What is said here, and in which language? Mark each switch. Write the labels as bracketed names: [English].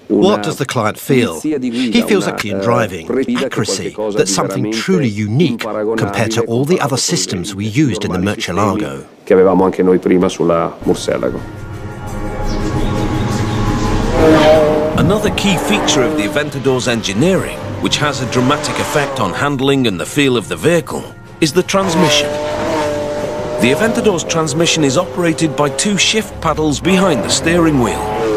[English] What does the client feel? He feels a clean driving, accuracy, that's something truly unique compared to all the other systems we used in the Murcielago. [Italian] Che avevamo anche noi prima sulla Murcielago. [English] Another key feature of the Aventador's engineering, which has a dramatic effect on handling and the feel of the vehicle, is the transmission. The Aventador's transmission is operated by 2 shift paddles behind the steering wheel.